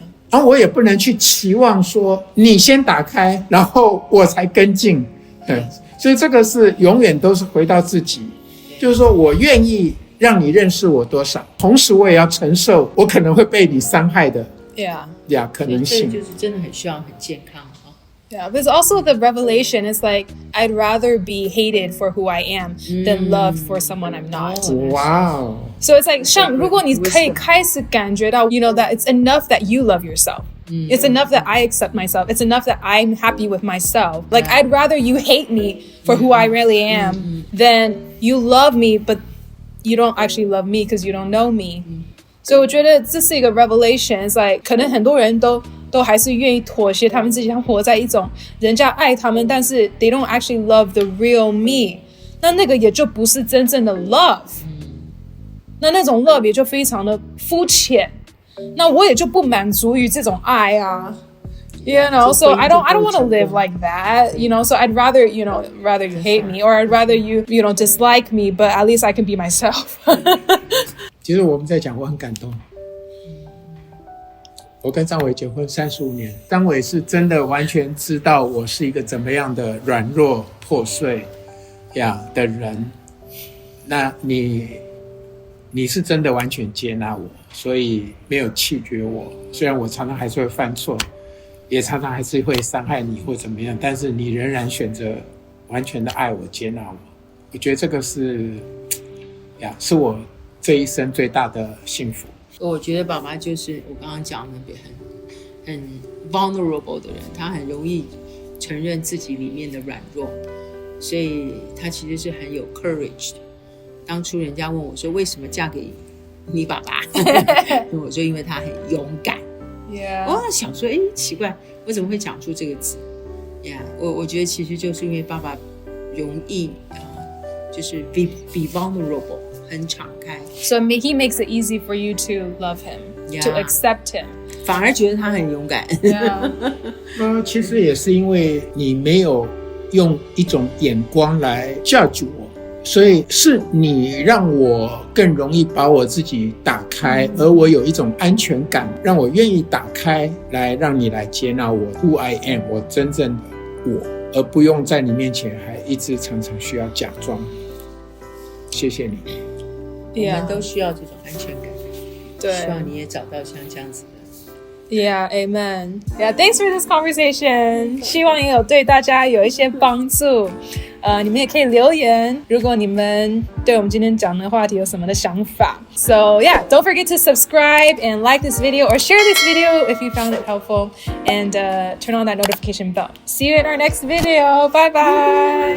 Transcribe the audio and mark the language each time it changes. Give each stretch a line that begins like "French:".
Chinese: 然后我也不能去期望说你先打开，然后我才跟进。所以这个是永远都是回到自己，就是说我愿意让你认识我多少，同时我也要承受我可能会被你伤害的可能性。这就是真的很需要很健康。
English: Yeah, but it's also the revelation. It's like I'd rather be hated for who I am than loved for someone I'm not. Wow. So it's like
Chinese: 像如果你可以开始感觉到
English: you know that it's enough that you love yourself. It's enough that I accept myself. It's enough that I'm happy with myself. Like I'd rather you hate me for who I really am than you love me but you don't actually love me because you don't know me.
Chinese: So 我觉得这是一个 revelation.
English: It's like
Chinese: 可能很多人都还是愿意妥协他们自己，像活在一种人家爱他们，但是
English: they don't actually love the real me.
Chinese: 那个也就不是真正的 love. 那种 love 也就非常的肤浅。那我也就不满足于这种爱啊。
English: You know, so I don't want to live like that, you know, so I'd rather you hate me or I'd rather you dislike me, but at least I can be myself.
Chinese: 其实我们在讲，我很感动。我跟张伟结婚35年，张伟是真的完全知道我是一个怎么样的软弱破碎的人。那你是真的完全接纳我，所以没有弃绝我。虽然我常常还是会犯错，也常常还是会伤害你或怎么样，但是你仍然选择完全的爱我、接纳我。我觉得这个是我这一生最大的幸福。我觉得爸爸就是我刚刚讲的很 vulnerable 的人，他很容易承认自己里面的软弱，所以他其实是很有 courage 的。当初人家问我说为什么嫁给你爸爸，我说因为他很勇敢。我想说奇怪，我怎么会讲出这个字我觉得其实就是因为爸爸容易就是 be vulnerable， 很敞开。
English: So he makes it easy for you to love him, to accept him.
Chinese: 反而觉得他很勇敢。其实也是因为你没有用一种眼光来 judge 我，所以是你让我更容易把我自己打开，而我有一种安全感，让我愿意打开来让你来接纳我
English: who I am，
Chinese: 我真正的我，而不用在你面前还一直常常需要假装。谢谢你。我们都需要这种安全感。对，希望你也找到像这样子的。
English: Yeah, amen. Yeah, thanks for this conversation.
Chinese: 希望也有对大家有一些帮助。你们也可以留言，如果你们对我们今天讲的话题有什么的想法。
English: So yeah, don't forget to subscribe and like this video or share this video if you found it helpful, and turn on that notification bell. See you in our next video. Bye bye.